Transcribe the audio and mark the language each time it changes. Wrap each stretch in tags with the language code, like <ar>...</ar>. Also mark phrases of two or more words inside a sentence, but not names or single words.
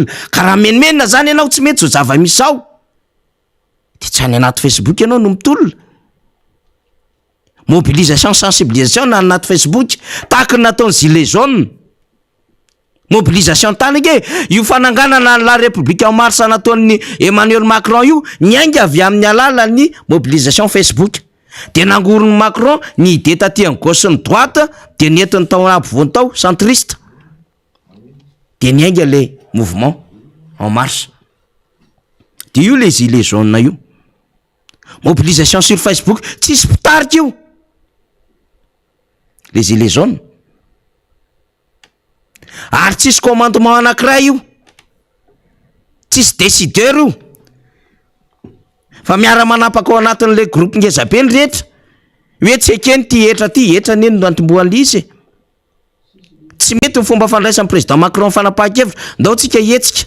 <mg>Karaha menimena zany ianao tsy mety zao zava-misy ao. De tsy any anaty Facebook ianao no mitolona.</mg> <fr>Mobilisation sensibilisation</fr> <mg>na anaty Facebook, tahaka ny nataon'ny</mg> <fr>gilet jaune.</fr> <mg>Mobilisation tany ke io fananganana</mg> <fr>la République en marche</fr> <mg>nataon'ny Emmanuel Macron io, niainga avy amin'ny alalan'ny mobilisation Facebook. De nangorony Macron ny idée taty amin'ny gauche sy ny droite, de nentin'ny tao ampovoany tao centriste. De niainga</mg> <fr>le mouvement en marche.</fr> <mg>De io le</mg> <fr>gilet jaune</fr> <mg>io.</mg> <fr>Mobilisation sur Facebook,</fr> <mg>tsisy pitarika io.</mg> <fr>Les gilets jaunes.</fr> <mg>Ary tsisy commandement anankiray io. Tsisy décideur io. Fa miara-manapaka ao anatin'le groupe ngezabe ny rehetra. Hoe tsy ekeny ty etra neny no antombohan'le izy. Tsy mety ny fomba fandraisan'ny président Macron fanapahan-kevitra, ndao tsika hetsika.</mg>